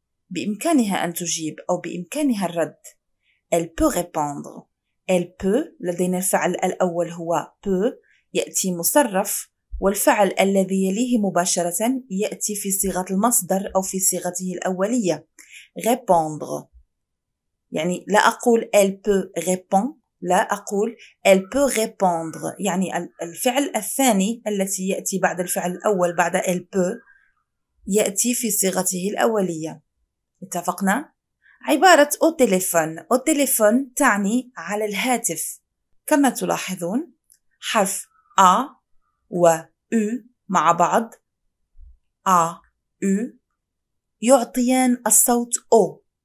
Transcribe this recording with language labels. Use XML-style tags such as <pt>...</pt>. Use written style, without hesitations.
<ar>بإمكانها أن تجيب أو بإمكانها الرد.</ar> <fr>elle peut répondre. elle peut.</fr> <ar>لدينا الفعل الأول هو peut يأتي مصرف، والفعل الذي يليه مباشرة يأتي في صيغة المصدر أو في صيغته الأولية répondre. يعني لا أقول</ar> <fr>elle peut répondre،</fr> <ar>لا أقول elle peut répondre. يعني الفعل الثاني التي يأتي بعد الفعل الأول بعد elle peut يأتي في صيغته الأولية. اتفقنا؟ عبارة</ar> <fr>au téléphone.</fr> <ar>au téléphone تعني على الهاتف. كما تلاحظون حرف A و U مع بعض A U يعطيان الصوت O.</ar>